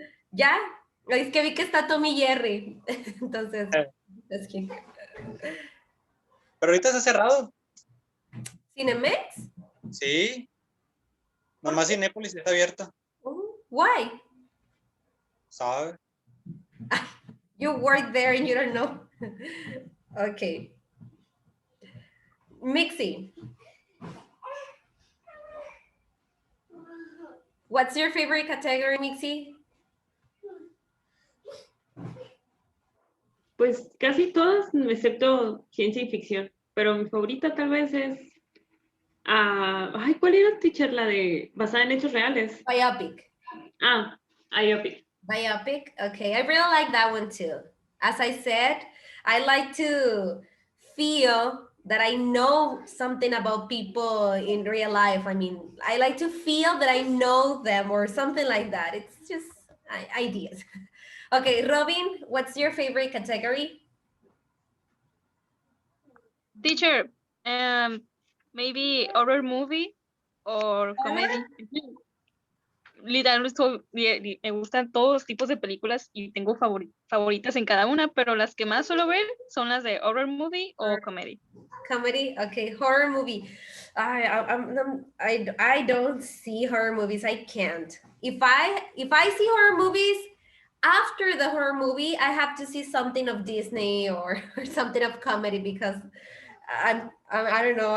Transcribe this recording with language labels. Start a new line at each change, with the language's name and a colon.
Spanish: ¿Ya? Es que vi que está Tommy Jerry. Entonces, asking. Pero ahorita está cerrado. ¿Cinemex? Sí. Nomás Cinépolis está abierta.
English: Why?
Spanish: ¿Sabe?
English: You work there and you don't know. Okay. Mixi. What's your favorite category, Mixi?
Spanish: Pues casi todas, excepto ciencia y ficción. Pero mi favorita tal vez es... ay, ¿cuál era, teacher? La de basada en hechos reales.
English: Biopic. Biopic. Biopic. Okay, I really like that one too. As I said, I like to feel that I know something about people in real life. I mean, I like to feel that I know them or something like that. It's just ideas. Okay, Robin, what's your favorite category? Teacher, maybe horror movie or comedy.
Spanish: Literal, me gustan todos los tipos de películas y tengo favoritas en cada una, pero las que más suelo ver son las de horror movie o comedy.
English: Comedy, okay, horror movie. I don't see horror movies. I can't. If I see horror movies, after the horror movie, I have to see something of Disney or something of comedy because I don't know.